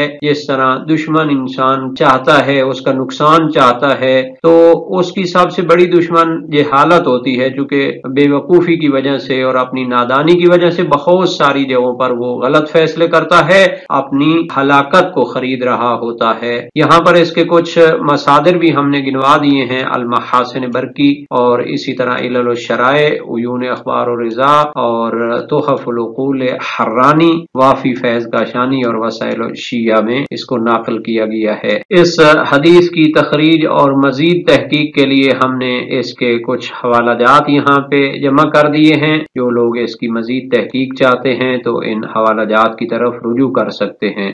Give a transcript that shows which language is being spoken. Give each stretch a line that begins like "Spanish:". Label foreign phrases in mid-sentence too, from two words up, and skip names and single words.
Urdu: جس طرح دشمن انسان چاہتا ہے، اس کا نقصان چاہتا ہے، تو اس کی سب سے بڑی دشمن جہالت ہوتی ہے، چونکہ بے وقوفی کی وجہ سے اور اپنی نادانی کی وجہ سے بہت ساری جگہوں پر وہ غلط فیصلے کرتا ہے، اپنی ہلاکت کو خرید رہا ہوتا ہے۔ یہاں پر اس کے کچھ مصادر بھی ہم نے گنوا دیے ہیں، المحاسن برقی اور اسی طرح علل الشرائع، عیون اخبار و رضا اور تحف العقول حرانی، وافی فیض کاشانی اور وسائل الشیعہ میں اس کو ناقل کیا گیا ہے۔ اس حدیث کی تخریج اور مزید تحقیق کے لیے ہم نے اس کے کچھ حوالہ جات یہاں پہ جمع کر دیے ہیں، جو لوگ اس کی مزید تحقیق چاہتے ہیں تو ان حوالہ جات کی طرف رجوع کر سکتے ہیں۔